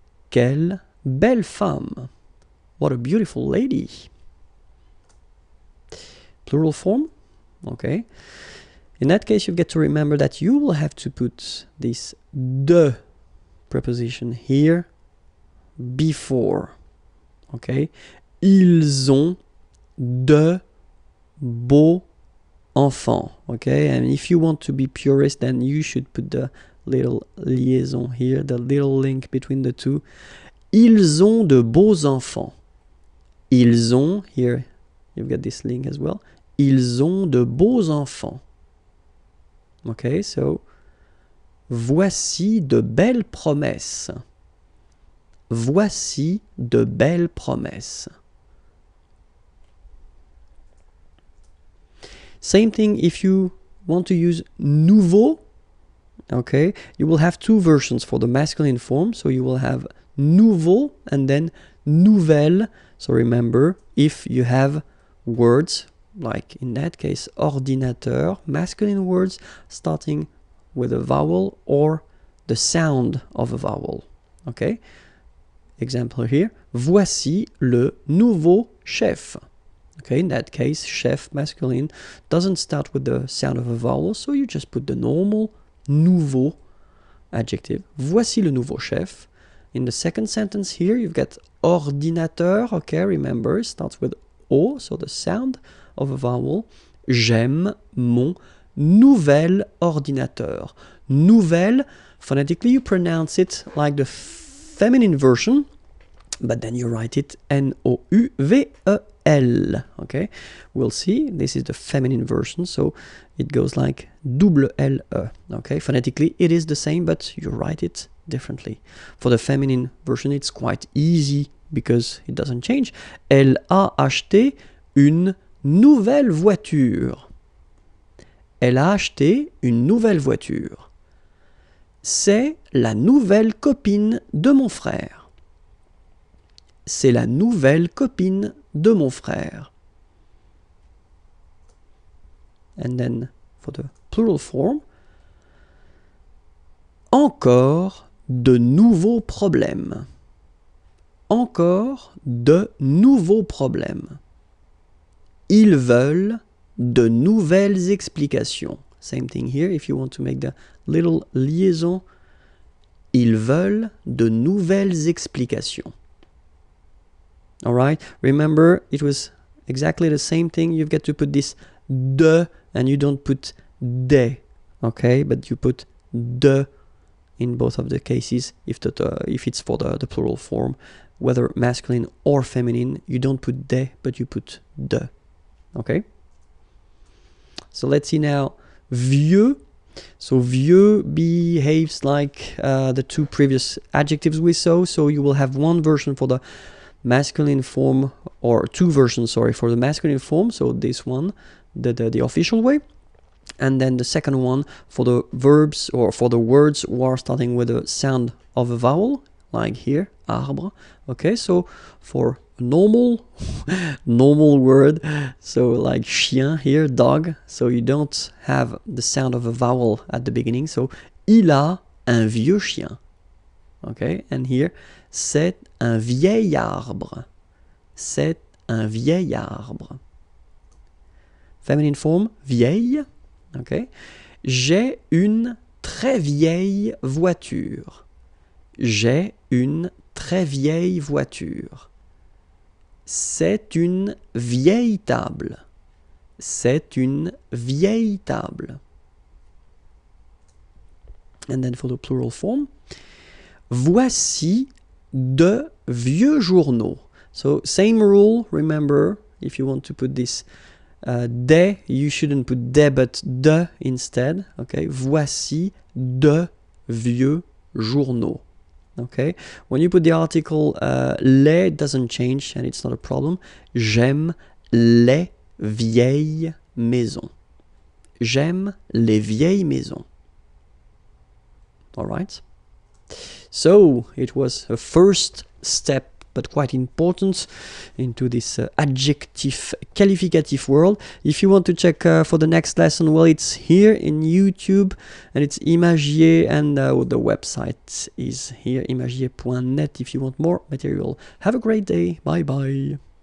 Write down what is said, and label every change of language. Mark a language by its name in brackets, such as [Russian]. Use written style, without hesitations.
[French] Quelle belle femme. [English] What a beautiful lady. Plural form. Okay. In that case, you get to remember that you will have to put this de preposition here before. Okay. [French] Ils ont de beaux enfants. [English] Okay. And if you want to be purist, then you should put the little liaison here, the little link between the two. [French] Ils ont de beaux enfants. Ils ont, [English] here you've got this link as well. [French] Ils ont de beaux enfants. [English] Okay, so [French] voici de belles promesses. Voici de belles promesses. [English] Same thing if you want to use nouveau. Okay, you will have two versions for the masculine form. So you will have nouveau and then nouvelle. So remember, if you have words, like in that case, ordinateur, masculine words starting with a vowel or the sound of a vowel. Okay? Example here, [French] voici le nouveau chef. [English] Okay, in that case, chef, masculine, doesn't start with the sound of a vowel, so you just put the normal nouveau adjective. [French] Voici le nouveau chef. [English] In the second sentence here, you've got ordinateur. Okay, remember, it starts with O, so the sound of a vowel. [French] J'aime mon nouvel ordinateur. [English] Nouvelle, phonetically you pronounce it like the feminine version, but then you write it N-O-U-V-E-L. Okay, we'll see. This is the feminine version, so it goes like double L-E. Okay, phonetically it is the same, but you write it differently. For the feminine version, it's quite easy because it doesn't change. [French] Elle a acheté une nouvelle voiture. Elle a acheté une nouvelle voiture. C'est la nouvelle copine de mon frère. C'est la nouvelle copine de mon frère. [English] And then for the plural form, [French] encore de nouveaux problèmes. Encore de nouveaux problèmes. Ils veulent de nouvelles explications. [English] Same thing here, if you want to make the little liaison. [French] Ils veulent de nouvelles explications. [English] Alright, remember it was exactly the same thing. You've got to put this de and you don't put des. Okay, but you put de in both of the cases if it's for the plural form, whether masculine or feminine. You don't put des, but you put de. Okay, so let's see now vieux. So vieux behaves like the two previous adjectives we saw. So you will have one version for the masculine form, or two versions, sorry, for the masculine form. So this one, the official way, And then the second one for the verbs or for the words who are starting with a sound of a vowel, like here, arbre. Okay, so for a normal word, so like chien here, dog, so you don't have the sound of a vowel at the beginning. [French] So il a un vieux chien. [English] Okay, and here, [French] c'est un vieil arbre. C'est un vieil arbre. [English] Feminine form, [French] vieille. Okay. J'ai une très vieille voiture. J'ai une très vieille voiture. C'est une vieille table. C'est une vieille table. [English] And then for the plural form, [French] voici de vieux journaux. [English] So same rule, remember, if you want to put this des, you shouldn't put des but de instead. [French] Okay, voici de vieux journaux. [English] Okay, when you put the article les, it doesn't change and it's not a problem. [French] J'aime les vieilles maisons. J'aime les vieilles maisons. [English] All right. So it was a first step, but quite important, into this adjective qualificatif world. If you want to check for the next lesson, well, it's here in YouTube, and it's Imagier, and the website is here, imagier.net, if you want more material. Have a great day. Bye bye.